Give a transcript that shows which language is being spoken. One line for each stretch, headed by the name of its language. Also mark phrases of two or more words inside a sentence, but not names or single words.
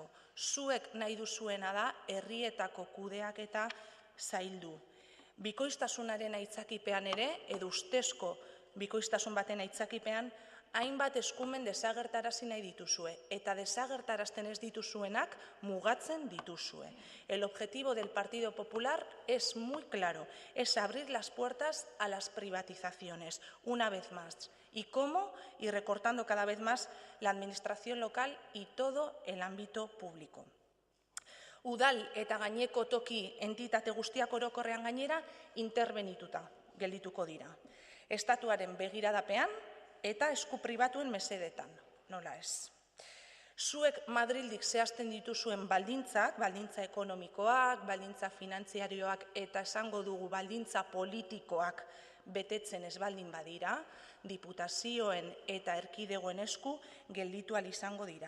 Basque: Zuek nahi duzuena da herrietako kudeaketa zaildu. Bikoiztasunaren aitzakipean ere, edo ustezko bikoiztasun baten aitzakipean, hainbat eskumen desagertarazi nahi dituzue, eta desagertarazten ez dituzuenak mugatzen dituzue.
Spanish: El objetivo del Partido Popular es muy claro, es abrir las puertas a las privatizaciones, una vez más. ¿Y cómo? Y recortando cada vez más la administración local y todo el ámbito público.
Basque: Udal eta gaineko toki entitate guztiak orokorrean gainera interbenituta geldituko dira. Estatuaren begiradapean eta esku pribatuen mesedetan, nola ez. Zuek Madrildik zehazten dituzuen baldintzak, baldintza ekonomikoak, baldintza finantziarioak eta esango dugu baldintza politikoak betetzen ez baldin badira, diputazioen eta erkidegoen esku gelditu ahal izango dira.